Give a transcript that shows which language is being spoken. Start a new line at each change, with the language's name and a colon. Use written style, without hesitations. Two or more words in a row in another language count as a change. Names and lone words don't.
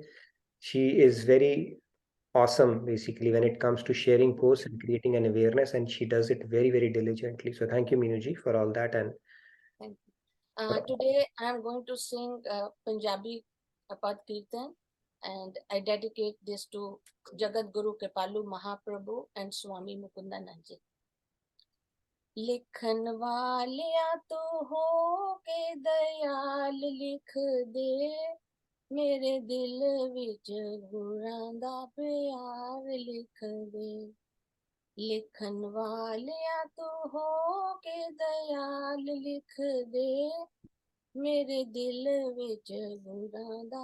English: She is very awesome, basically, when it comes to sharing posts and creating an awareness, and she does it very, very diligently. So thank you, Meenuji, for all that. And thank you. Today I'm going to sing Punjabi Pad Kirtan, and I dedicate this to Jagat Guru Kripalu Mahaprabhu and Swami Mukundanand ji.
Punjabi: ਲਿਖਣ ਵਾਲਿਆ ਤੋ ਹੋ ਕੇ ਦਿਆਲ ਲਿਖ ਦੇ, ਮੇਰੇ ਦਿਲ ਵਿੱਚ ਗੁਰਾਂ ਦਾ ਪਿਆਰ ਲਿਖ ਦੇ, ਲਿਖਣ ਵਾਲਿਆ ਤੋ ਹੋ ਕੇ ਦਿਆਲ ਲਿਖ ਦੇ, ਮੇਰੇ ਦਿਲ ਵਿੱਚ ਗੁਰਾਂ ਦਾ